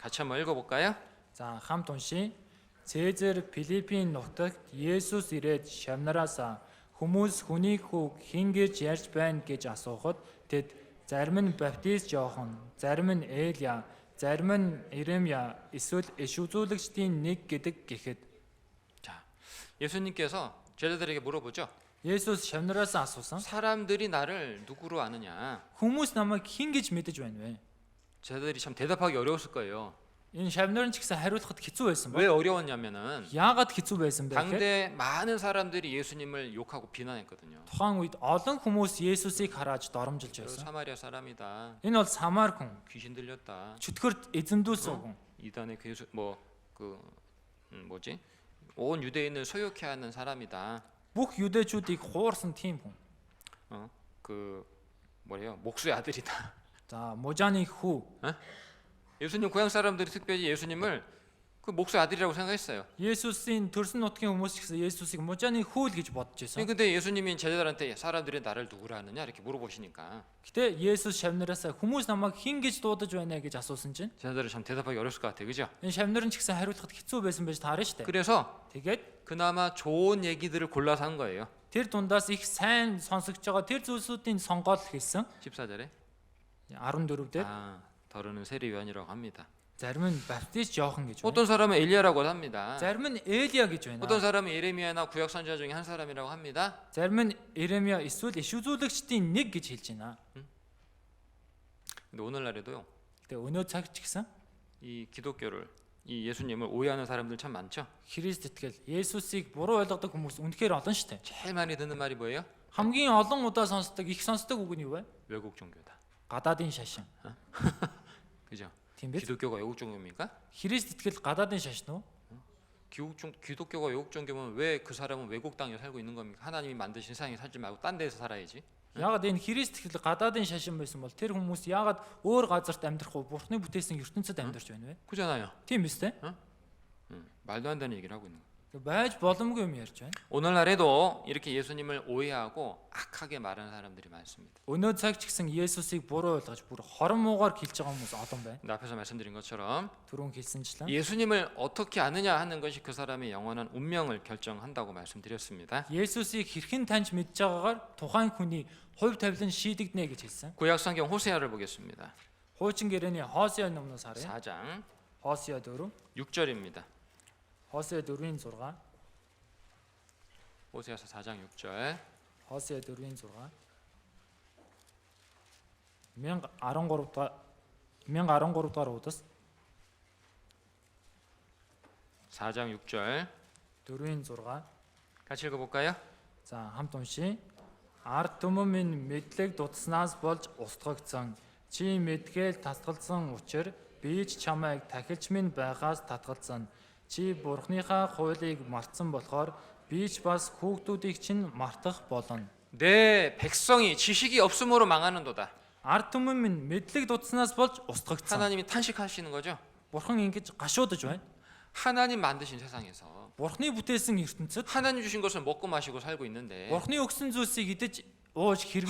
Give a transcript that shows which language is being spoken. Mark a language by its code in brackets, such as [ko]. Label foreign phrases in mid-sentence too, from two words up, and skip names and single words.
[ko] 같이 한번 읽어볼까요? [mn] За хамт уншия. Цэзэр Филиппийн нутагт Есүс ирээд шавнараасаа хүмүүс хүнийг хүү хэн гэж ярьж байна гэж асуухад тэд зарим нь баптист Иохан, зарим нь Элия, зарим нь Иремья эсвэл иш үзүүлэгчдийн нэг гэдэг гэхэд [ko] 자, 예수님께서 제자들에게 물어보죠. [mn] Есүс шавнараасаа асуусан. [ko] 사람들이 나를 누구로 아느냐? [mn] Хүмүүс намайг хэн гэж мэдэж байна вэ? [ko] 제자들이 참 대답하기 어려웠을 거예요. [mn] Энэ шавнар нь ч гэсэн хариулахад хэцүү байсан [ko] 왜 [mn] ба. [ko] 어려웠냐면은 [mn] Яагаад хэцүү байсан бэ гэхээр [ko] 당대 많은 사람들이 예수님을 욕하고 비난했거든요. [mn] тухайн үед олон хүмүүс Есүсийг хараад доромжилж [ko] 저 [mn] байсан. [ko] 사마리아 사람이다. [mn] Энэ бол Самар хүн, [ko] 귀신 들렸다. [mn] чөтгөрт эзэмдүүлсэн хүн. [ko] 이단의 괴수 뭐그 뭐지? 온 유대인을 소욕해 하는 사람이다. [mn] Бүх 유대чүүдийг хуурсан тийм хүн. [ko] 그 뭐래요? 목수의 아들이다. [mn] За, Мужааны хүү. [ko] 예수님 고향 사람들이 특별히 예수님을 그 목수의 아들이라고 생각했어요. [mn] Есүсийн төрсөн нутгийн хүмүүс ч гэсэн Есүсийг Мужааны хүү л гэж бодож байсан. [ko] 근데 예수님이 제자들한테 사람들이 나를 누구라 하느냐 이렇게 물어보시니까 [mn] Гэтэ Есүс шавнараасаа хүмүүс намайг хэн гэж дуудаж байна гэж асуусан чинь [ko] 제자들은 참 대답하기 어려웠을 것 같아요. 그죠? [mn] энэ шавнар нь ч гэсэн хариулахад хэцүү байсан байж таарна штэ. [ko] 그래서 [mn] Тэгээд [ko] 그나마 좋은 얘기들을 골라서 한 거예요. [mn] тэр дундаас их сайн сонсогч байгаа тэр зүйлсүүдийн сонгоод хэлсэн. [ko] 14절에 [mn] 14 дээр [ko] 더러는 세례 요한이라고 합니다. [mn] зарим нь баптист Иохан гэж байна. [ko] 어떤 사람은 엘리야라고 합니다. [mn] зарим нь Элия гэж байна. [ko] 어떤 사람은 예레미야나 구약 선지자 중에 한 사람이라고 합니다. [mn] зарим нь Иремья эсвэл иш үзүүлэгчдийн нэг гэж хэлж байна. [ko] 근데 오늘날에도요. [mn] Гэтэ өнөө цаг ч гэсэн [ko] 이 기독교를 이 예수님을 오해하는 사람들 참 많죠. [mn] Христ итгэл Есүсийг буруу ойлгодог хүмүүс үнэхээр олон штэ. [ko] 제일 많이 듣는 말이 뭐예요? [mn] хамгийн олон удаа сонсдог, их сонсдог үг нь юу вэ? [ko] 외국 종교다. [mn] Гадаадын шашин. [ko] 그죠? [mn] Тийм биз? [ko] 기독교가 외국 종교입니까? [mn] Христ итгэл гадаадын шашин уу? [ko] 기독교가 외국 종교면 왜 그 사람은 외국 땅에 살고 있는 겁니까? 하나님이 만드신 세상에 살지 말고 딴 데서 살아야지. [mn] Яагаад энэ Христ итгэл гадаадын шашин байсан бол тэр хүмүүс яагаад өөр газарт амьдрах уу? Бурхны бүтээсэн ертөнцид амьдарч байна вэ? [ko] 그잖아요. [mn] Тийм биз дээ? [ko] 말도 안 되는 얘기를 하고 있는 거예요. [mn] Байж боломгүй юм ярьж байна. [ko] 오늘날에도 이렇게 예수님을 오해하고 악하게 말하는 사람들이 많습니다. [mn] Өнөө цаг ч гэсэн Есүсийг буруу ойлгож бүр хорон муугаар хэлж байгаа хүмүүс олон байна. [ko] 근데 앞에서 말씀드린 것처럼 [mn] Түрүүн хэлсэнчлэн [ko] 예수님을 어떻게 아느냐 하는 것이 그 사람의 영원한 운명을 결정한다고 말씀드렸습니다. [mn] Есүсийг хэрхэн таньж мэдж байгаагаар тухайн хүний хувь тавилан шийдэгдэнэ гэж хэлсэн. [ko] 구약 성경 호세아를 보겠습니다. [mn] Хуучин гэрээний Хосеа номноос харъя. [ko] 4장 [mn] Хосеа 4, [ko] 6절입니다. [mn] Хосеа 4-ийн 6, [ko] 호세아서 4장 6절. [mn] Хосеа 4-ийн 6. 1013 дахь удас [ko] 4장 6절. [mn] 4-ийн 6. [ko] 같이 읽어볼까요? [mn] За хамт уншия. Ард түмэн минь мэдлэг дутснаас болж устгагдсан. Чи мэдгээл татгалзсан учир би ч чамайг тахилч минь байгаас татгалзсан. Чи бурхныхаа хуулийг мартсан болохоор би ч бас хүүхдүүдийг чинь мартах болно. [ko] 내 백성이 지식이 없음으로 망하는도다. [mn] Ард түмэн минь мэдлэг дутснаас болж устгагдсан. [ko] 하나님이 탄식하시는 거죠. [mn] Бурхан ингэж гашуудж байна. [ko] 하나님 만드신 세상에서 [mn] Бурхны бүтээсэн ертөнцид [ko] 하나님 주신 것을 먹고 마시고 살고 있는데 [mn] Бурхны өгсөн зүйлсийг идэж ууж хэрэглэж